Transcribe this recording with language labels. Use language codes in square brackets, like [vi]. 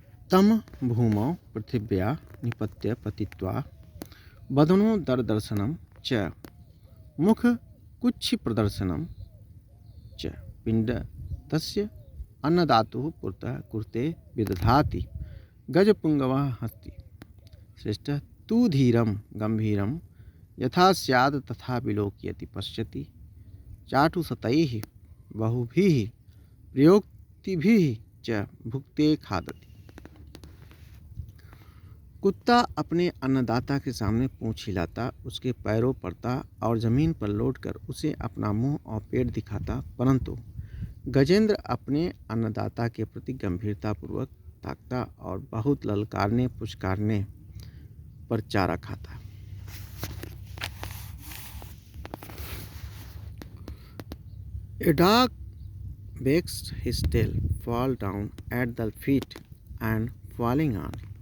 [sa] तम भूमौ पृथिव्या निपत्य पतित्वा वदनो दर्शनम च मुख कुच्छि प्रदर्शनम च पिण्डस्य अन्नदातुः पुरतः कुरुते विदधाति गजपुंगवः हस्ति श्रेष्ठः तु धीरं गंभीरं यथा स्यात् तथा विलोकयति पश्यति चाटुसतैः बहुभिः प्रयोक्तिभिः च भुक्ते खादति। [hi] कुत्ता अपने अन्नदाता के सामने पूंछ हिलाता, उसके पैरों पड़ता और जमीन पर लौटकर उसे अपना मुंह और पेट दिखाता, परंतु गजेंद्र अपने अन्नदाता के प्रति गंभीरतापूर्वक ताकता और बहुत ललकारने पुचकारने पर चारा खाता। [en] A dog wags his tail, fall down at the feet, and falling on